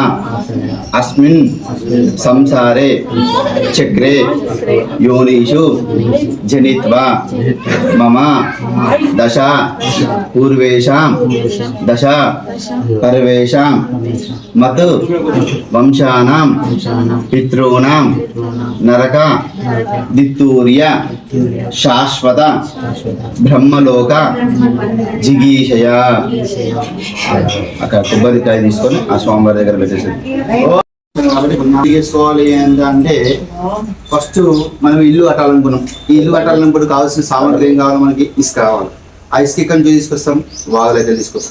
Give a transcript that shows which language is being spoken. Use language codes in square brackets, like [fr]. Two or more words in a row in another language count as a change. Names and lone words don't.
[sa] अस्मिन् संसारे चक्रे योनिषु जनित्वा मम दश पूर्वेषां दश पर्वेषां मत वंशानां पितॄणां नरक दित्तूर्य शाश्वत ब्रह्मलोक जिगीषया [te] అక్కడ కొబ్బరికాయ తీసుకొని ఆ స్వామివారి దగ్గర పెట్టేసి చేసుకోవాలి అంటే ఫస్ట్ మనం ఇల్లు కట్టాలనుకున్నాం. ఈ ఇల్లు కట్టాలనుకుంటే కావాల్సిన సామగ్రి ఏం కావాలి? మనకి ఇసుక కావాలి. ఆ ఇసుక ఎక్కడి నుంచి తీసుకొస్తాం? వాగులైతే తీసుకొస్తాం.